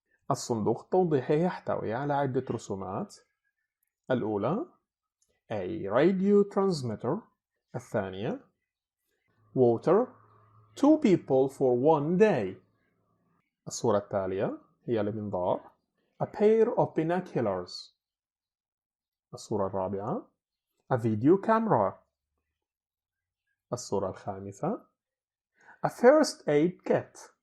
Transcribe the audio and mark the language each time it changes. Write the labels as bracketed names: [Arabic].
[Arabic] الصندوق التوضيحي يحتوي على عدة رسومات. الأولى [English] A radio transmitter. [Arabic] الثانية [English] water 2 people for 1 day. [Arabic] الصورة التالية هي المنظار. [English] A pair of binoculars. [Arabic] الصورة الرابعة [English] A video camera. [Arabic] الصورة الخامسة [English] A first aid kit.